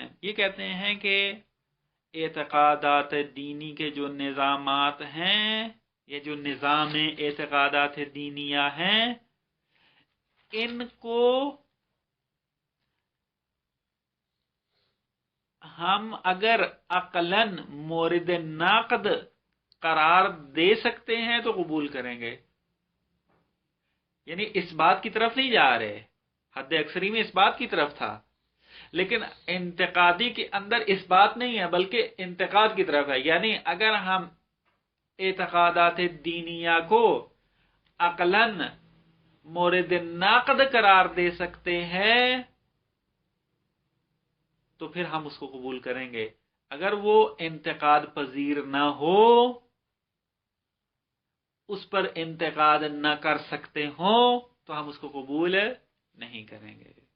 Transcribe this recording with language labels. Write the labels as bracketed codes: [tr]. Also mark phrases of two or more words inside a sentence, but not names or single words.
[ur] یہ کہتے ہیں کہ اعتقادات دینی کے جو نظامات ہیں، یہ جو نظام اعتقادات دینیہ ہیں، ان کو ہم اگر عقلاً مورد ناقد قرار دے سکتے ہیں تو قبول کریں گے. یعنی اس بات کی طرف نہیں جا رہے، حد اکثری میں اس بات کی طرف تھا، لیکن انتقادی کے اندر اس بات نہیں ہے بلکہ انتقاد کی طرف ہے. یعنی اگر ہم اعتقادات دینیہ کو عقلاً مورد ناقد قرار دے سکتے ہیں تو پھر ہم اس کو قبول کریں گے. اگر وہ انتقاد پذیر نہ ہو، اس پر انتقاد نہ کر سکتے ہوں تو ہم اس کو قبول نہیں کریں گے.